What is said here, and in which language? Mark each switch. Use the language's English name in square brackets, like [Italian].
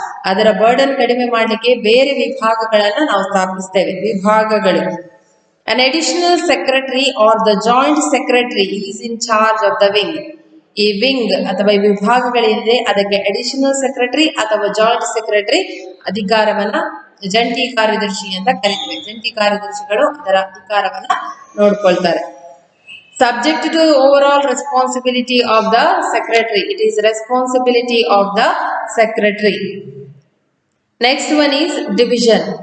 [Kannada] ಅದರ ಬರ್ಡನ್ ಕಡಿಮೆ ಮಾಡಲಿಕ್ಕೆ ಬೇರೆ ವಿಭಾಗಗಳನ್ನ ನಾವು ಸ್ಥಾಪಿಸ್ತೇವೆ. ವಿಭಾಗಗಳು. [English] An additional secretary or the joint secretary is in charge of the wing. [Kannada] ಈ ವಿಂಗ್ ಅಥವಾ ಈ ವಿಭಾಗಗಳಿದೆ, ಅದಕ್ಕೆ ಅಡಿಷನಲ್ ಸೆಕ್ರೆಟರಿ ಅಥವಾ ಜಾಯಿಂಟ್ ಸೆಕ್ರೆಟರಿ ಅಧಿಕಾರವನ್ನ, ಜಂಟಿ ಕಾರ್ಯದರ್ಶಿ ಅಂತ ಕರೀತೇವೆ. ಜಂಟಿ ಕಾರ್ಯದರ್ಶಿಗಳು ಅದರ ಅಧಿಕಾರವನ್ನ ನೋಡ್ಕೊಳ್ತಾರೆ. [English] Subject to overall responsibility of the secretary. It is responsibility of the secretary. Next one is division.